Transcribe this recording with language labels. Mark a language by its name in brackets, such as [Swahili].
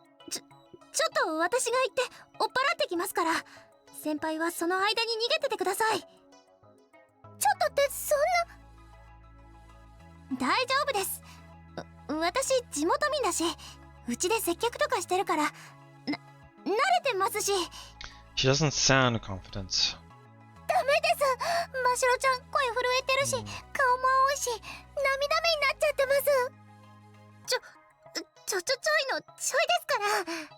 [Japanese] ちょっと私が行って追っ払ってきますから、先輩はその間に逃げててください。ちょっとってそんな。大丈夫です。私地元民だし、うちで接客とかしてるから慣れてますし。 [English] She doesn't sound confident. [Japanese] ダメです。ましろちゃん声震えてるし、顔も青いし、涙目になっちゃってます。ちょいのちょいですから。